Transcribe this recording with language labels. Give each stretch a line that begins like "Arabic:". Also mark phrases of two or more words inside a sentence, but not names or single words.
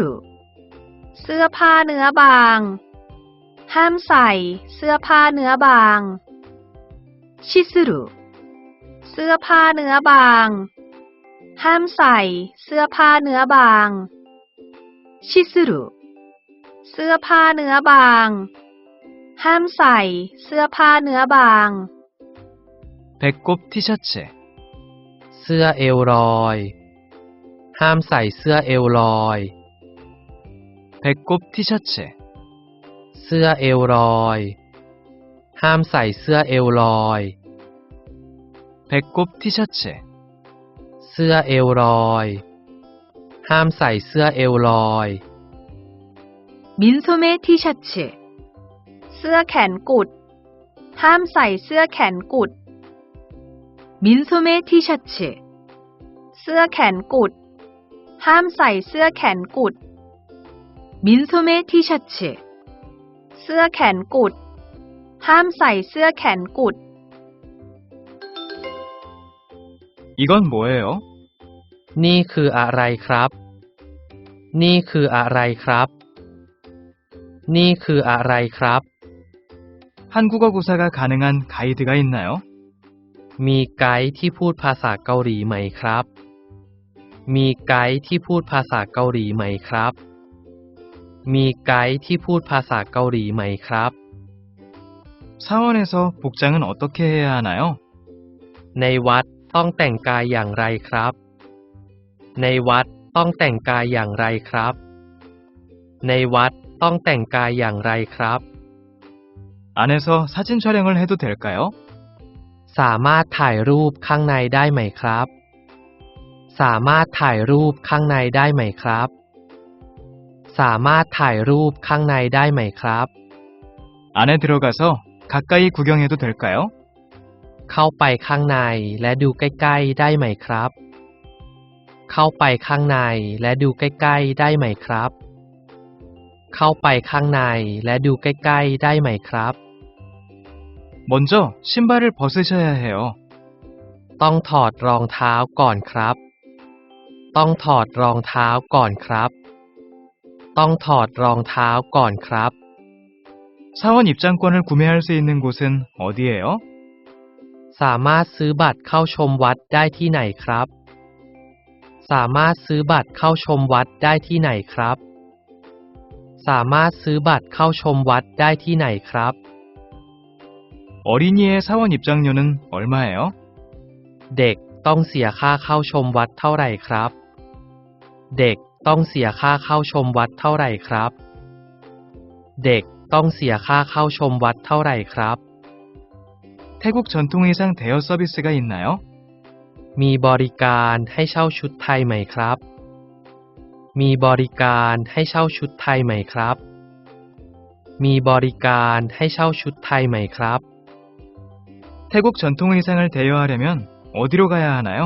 Thai: เสื้อผ้าเนื้อบาง ห้ามใส่เสื้อผ้าเนื้อบางชิซุรุเสื้อผ้าเนื้อบาง ห้ามใส่เสื้อผ้าเนื้อบาง ชิซุรุเสื้อผ้าเนื้อบาง ห้ามใส่เสื้อผ้าเนื้อบาง
Korean: 배꼽 티셔츠
Thai: เสื้อเอวลอย ห้ามใส่เสื้อเอวลอย
Korean: 배꼽 티셔츠
Thai: เสื้อเอวลอย ห้ามใส่เสื้อเอวลอย
Korean: 배꼽 티셔츠
Thai: เสื้อเอวลอย ห้ามใส่เสื้อเอวลอย
Korean: 민소매 티셔츠
Thai: เสื้อแขนกุด ห้ามใส่เสื้อแขนกุด
Korean: 민소매 티셔츠
Thai: เสื้อแขนกุด ห้ามใส่เสื้อแขนกุด
Korean: 민소매 티셔츠
Thai: เสื้อแขนกุด ห้ามใส่เสื้อแขนกุด
Korean: 이건 뭐예요?
Thai: นี่คืออะไรครับ นี่คืออะไรครับ นี่คืออะไรครับ
Korean: 한국어 구사가 가능한 가이드가 있나요?
Thai: มีไกด์ที่พูดภาษาเกาหลีไหมครับ มีไกด์ที่พูดภาษาเกาหลีไหมครับ มีไกด์ที่พูดภาษาเกาหลีไหมครับ
Korean: 사원에서 복장은 어떻게 해야 하나요?
Thai: ในวัดต้องแต่งกายอย่างไรครับ ในวัดต้องแต่งกายอย่างไรครับ ในวัดต้องแต่งกายอย่างไรครับ
Korean: 안에서 사진 촬영을 해도 될까요?
Thai: สามารถถ่ายรูปข้างในได้ไหมครับ สามารถถ่ายรูปข้างในได้ไหมครับ สามารถถ่ายรูปข้างในได้ไหมครับ
Korean: 안에 들어가서 가까이 구경해도 될까요?
Thai: เข้าไปข้างในและดูใกล้ๆได้ไหมครับ เข้าไปข้างในและดูใกล้ๆได้ไหมครับ เข้าไปข้างในและดูใกล้ๆได้ไหมครับ
Korean: 먼저 신발을 벗으셔야 해요.
Thai: ต้องถอดรองเท้าก่อนครับ ต้องถอดรองเท้าก่อนครับ ต้องถอดรองเท้าก่อนครับ
Korean: 사원 입장권을 구매할 수 있는 곳은 어디예요?
Thai: สามารถซื้อบัตรเข้าชมวัดได้ที่ไหนครับ สามารถซื้อบัตรเข้าชมวัดได้ที่ไหนครับ สามารถซื้อบัตรเข้าชมวัดได้ที่ไหนครับ
Korean: 어린이의 사원 입장료는 얼마예요?
Thai: เด็กต้องเสียค่าเข้าชมวัดเท่าไหร่ครับ เด็กต้องเสียค่าเข้าชมวัดเท่าไหร่ครับ เด็กต้องเสียค่าเข้าชมวัดเท่าไหร่ครับ
Korean: 태국 전통의상 대여 서비스가 있나요?
Thai: มีบริการให้เช่าชุดไทยไหมครับ มีบริการให้เช่าชุดไทยไหมครับ มีบริการให้เช่าชุดไทยไหมครับ
Korean: 태국 전통의상을 대여하려면 어디로 가야 하나요?